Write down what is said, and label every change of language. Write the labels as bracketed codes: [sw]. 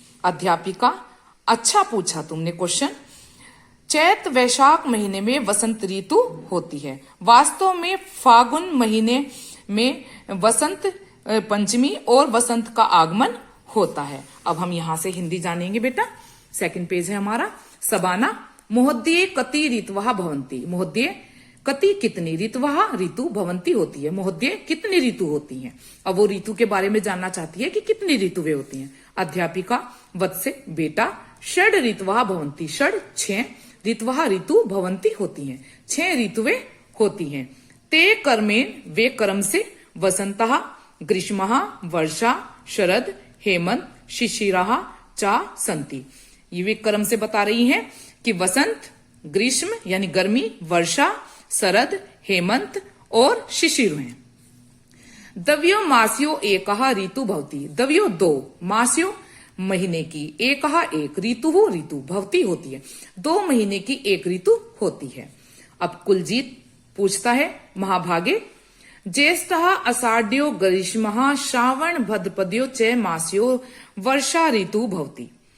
[hi] अध्यापिका, अच्छा पूछा तुमने क्वेश्चन। चैत वैशाख महीने में वसंत ऋतु होती है। वास्तव में फागुन महीने में वसंत पंचमी और वसंत का आगमन होता है। अब हम यहां से हिंदी जानेंगे बेटा। सेकंड पेज है हमारा। [sa] सबाना, महोदय कति ऋतवः भवन्ति। [hi] महोदय, [sa] कति [hi] कितनी, [sa] ऋतवः [hi] ऋतु, [sa] भवन्ति [hi] होती है। महोदय, कितनी ऋतु होती हैं? अब वो ऋतु के बारे में जानना चाहती है कि कितनी ऋतुएं होती हैं। [sa] अध्यापिका, वत्से, [hi] बेटा, [sa] षड ऋतवः भवन्ति। षड [hi] 6, [sa] ऋतवः [hi] ऋतु, [sa] भवन्ति [hi] होती हैं। 6 ऋतुएं होती हैं। [sa] ते कर्मेण, [hi] वे कर्म से, [sa] वसंतः, ग्रीष्मः, वर्षा, शरद, हेमंत, शिशिरः चा सन्ति। [hi] ये वे कर्म से बता रही हैं कि वसंत, ग्रीष्म यानी गर्मी, वर्षा, शरद, हेमंत और शिशिर हैं। [sa] दव्यो मास्यो एकः ऋतु भवति। दव्यो [hi] 2, [sa] मास्यो [hi] महीने की, [sa] एकः [hi] एक, ऋतु ऋतु, [sa] भवति [hi] होती है। 2 महीने की एक ऋतु होती है। अब कुलजीत पूछता है, [sa] महाभागे, ज्येष्ठः आषाढ़्यो ग्रीष्मः श्रावण भद्रपद्यो च मास्यो वर्षा ऋतु भवति।